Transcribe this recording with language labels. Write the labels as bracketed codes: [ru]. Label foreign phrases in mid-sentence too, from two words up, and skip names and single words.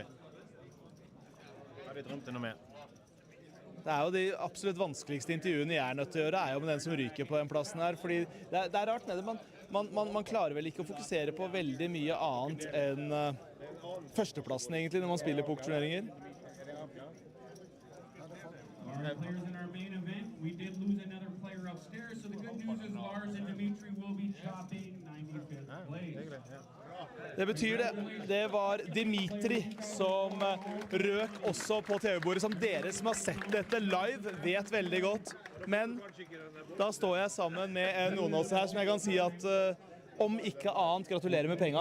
[no] Jeg hadde drømt noe mer. Det er jo de absolutt vanskeligste intervjuene jeg er nødt til å gjøre, er jo med den som ryker på den plassen her, fordi det er rart med det. Man klarer vel ikke å fokusere på veldig mye annet enn førsteplassen egentlig når man spiller pokerturneringer. [en] Players in our main event, we did lose another player upstairs, so the good news is Lars and Dimitri will be chopping 95th place. [no] Det betyr det. Det var Dimitri som røk også på TV-bordet, som dere som har sett dette live vet veldig godt. Men da står jeg sammen med noen av oss her som jeg kan si at om ikke annet, gratulerer med penga.